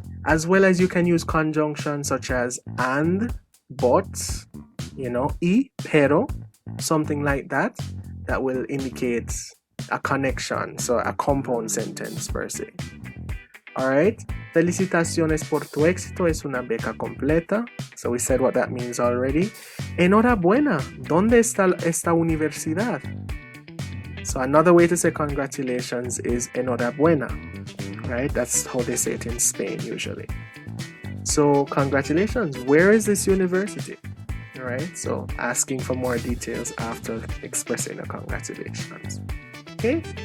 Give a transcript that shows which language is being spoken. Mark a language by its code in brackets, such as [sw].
[en] As well as you can use conjunctions such as and, but, y, pero, something like that, that will indicate a connection, so a compound sentence per se. [es] Alright, felicitaciones por tu éxito, es una beca completa. [en] So we said what that means already. [es] Enhorabuena, ¿dónde está esta universidad? [en] So another way to say congratulations is enhorabuena, right? That's how they say it in Spain usually. So congratulations, where is this university? Alright, so asking for more details after expressing a congratulations. Okay?